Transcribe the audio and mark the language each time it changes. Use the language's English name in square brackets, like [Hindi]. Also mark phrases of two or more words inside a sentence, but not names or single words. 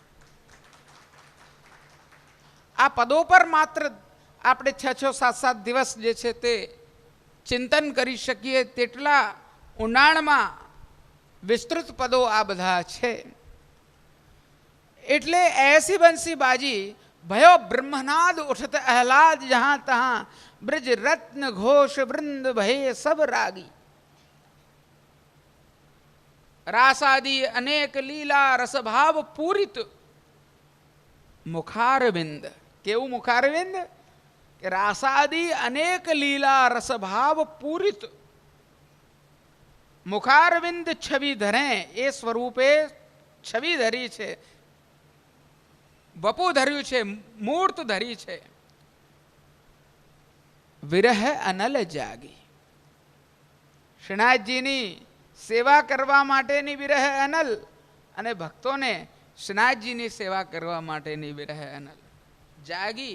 [Gujarati] આ પદો પર માત્ર આપણે 6-7 દિવસ જે છે તે ચિંતન કરી શકીએ તેટલા ઊંડાણમાં વિસ્તૃત પદો આ બધા છે. [Hindi] એટલે ऐसी बंसी बाजी भयो ब्रह्मनाद उठत आह्लाद जहां तहां, ब्रज रत्न घोष वृंद भये सब रागी. रासादि अनेक लीला रसभाव पूरित मुखारविंद. [Gujarati] કેવં મુખારવિંદ? [Hindi] रासादि अनेक लीला रसभाव पूरित मुखारविंद छवि धरे. [Gujarati] એ સ્વરૂપે છવિ ધરી છે, વપુ ધર્યું છે, મૂર્ત ધરી છે. વિરહ અનલ જાગી. શ્રીનાથજીની સેવા કરવા માટેની વિરહ અનલ અને ભક્તોને શ્રીનાથજીની સેવા કરવા માટેની વિરહ અનલ જાગી.